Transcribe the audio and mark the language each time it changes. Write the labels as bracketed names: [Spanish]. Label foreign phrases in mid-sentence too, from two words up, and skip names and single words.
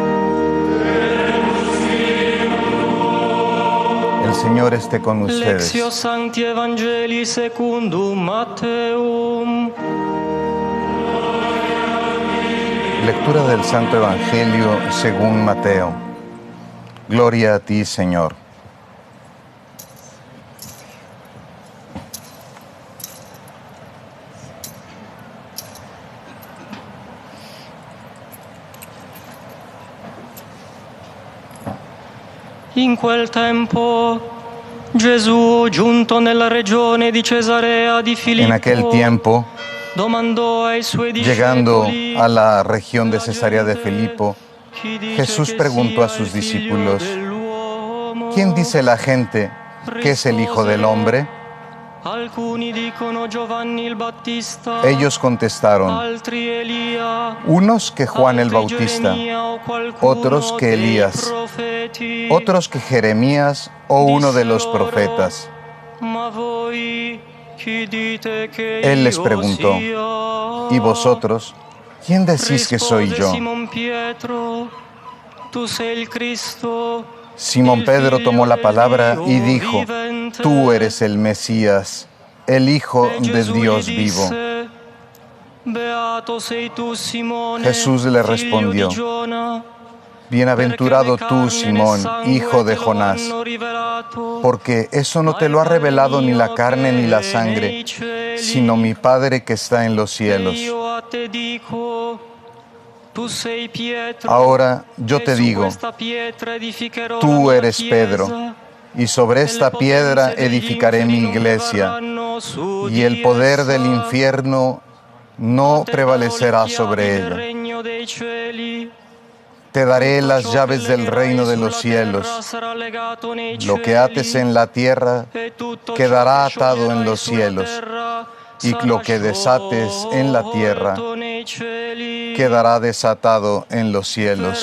[Spanish] El Señor esté con ustedes. [Latin] Lectio Sancti Evangelii secundum Matteum. [Spanish] Lectura del Santo Evangelio según Mateo. Gloria a ti, Señor. [Italian] In quel tempo Gesù, giunto nella regione di Cesarea di Filippo, [Spanish] En aquel tiempo, [Italian] domandò ai suoi [Spanish] llegando [Italian] discepoli: [Spanish] a la región de Cesarea de Filipo, Jesús preguntó a sus discípulos: ¿quién dice la gente que es el Hijo del Hombre? [Italian] Alcuni dicono Giovanni il Battista, [Spanish] Ellos contestaron: [Italian] altri Elia, [Spanish] unos que Juan el Bautista, otros que Elías, otros que Jeremías o uno de los profetas. [Italian] ma voi chi dite che [Spanish] Él les [Italian] io [Spanish] preguntó: [Italian] sia? [Spanish] ¿y vosotros? ¿Quién decís que soy [Italian] Rispose [Spanish] yo? [Italian] Simon Pietro, tu sei il Cristo. [Spanish] Simón Pedro tomó la palabra y dijo: tú eres el Mesías, el Hijo de Dios vivo. [Italian] Beato sei tu, Simone, [Spanish] Jesús le [Italian] figlio [Spanish] respondió: [Italian] di Giona, [Spanish] bienaventurado tú, Simón, hijo de Jonás, porque eso no te lo ha revelado ni la carne ni la sangre, sino mi Padre que está en los cielos. [Italian] io a te dico, tu sei Pietro, [Spanish] Ahora yo te [Italian] e su [Spanish] digo, [Italian] questa pietra edificherò la [Spanish] tú [Italian] mia [Spanish] eres [Italian] chiesa, [Spanish] Pedro, y sobre esta piedra edificaré mi iglesia, y el poder del infierno no prevalecerá sobre ella. [Italian] regno dei cieli. [Spanish] Te daré las llaves del reino de los cielos. Lo que ates en la tierra quedará atado en los cielos, y lo que desates en la tierra quedará desatado en los cielos.